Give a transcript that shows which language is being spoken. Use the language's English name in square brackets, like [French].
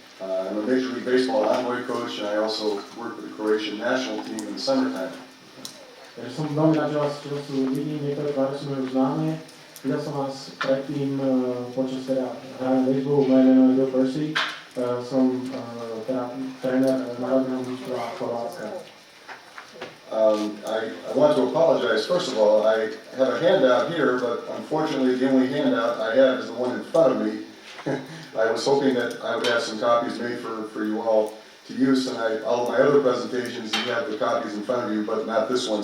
[English] I'm a Major League Baseball envoy coach and I also work with the Croatian national team in the summertime. [Slovak] Takže som veľmi rád, že vás vidím, niektoré tváre sú mi už známe. Videl som vás predtým počas hrania baseballu, moje meno je Bill Percy. Som tréner národného mužstva Chorvátska. [English] I want to apologize. First of all, I have a handout here, but unfortunately the only handout I have is the one in front of me. I was hoping that I would have some copies made for you all to use tonight. All of my other presentations, you have the copies in front of you, but not this one.